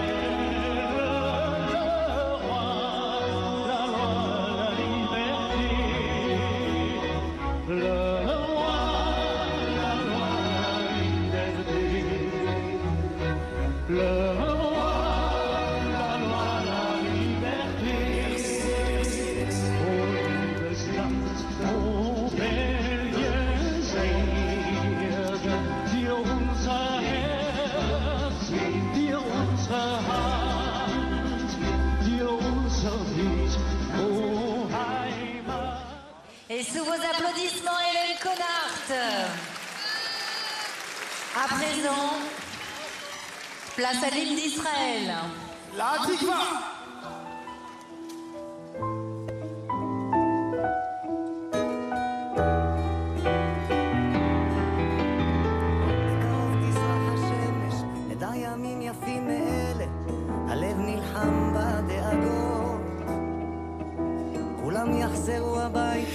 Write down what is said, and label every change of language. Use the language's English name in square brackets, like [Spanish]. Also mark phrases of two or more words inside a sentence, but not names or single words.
[French] le roi, la loi, la liberté, le roi, la loi, la liberté, le roi, la loi, la liberté. [German] O liebe Stadt, o Belgien, Segen, dir unser Herz, dir unsere Hand, dir unser Lied, o Heimat. [French] Et sous vos applaudissements, Hélène Connard. À présent, place à l'hymne d'Israël. La Tikva. [Hebrew] תזרח השמש, נדע ימים יפים מאלה, הלב נלחם בדאגות, כולם יחזרו הביתה,